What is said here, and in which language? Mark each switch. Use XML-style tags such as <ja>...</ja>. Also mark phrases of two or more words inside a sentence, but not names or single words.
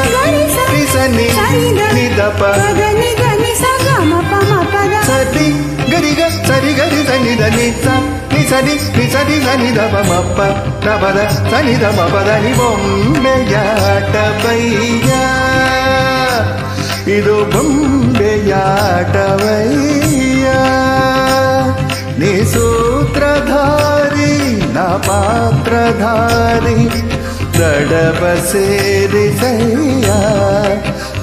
<kn>గరి స నిసని నిదప పదని దని స గమ పమ పద సరి గరిగ సరి గరి సని దని స నిసని నిసని సని దప మప్ప దపద సని దప పదని బొంబెయాటవయ్యా ಇದು ಬೊಂಬೆಯಾಟವಯ್ಯಾ ನೀ ಸೂತ್ರಧಾರಿ ನಾ ಪಾತ್ರಧಾರಿ ದಡವ ಸೇರಿಸಯ್ಯ</kn>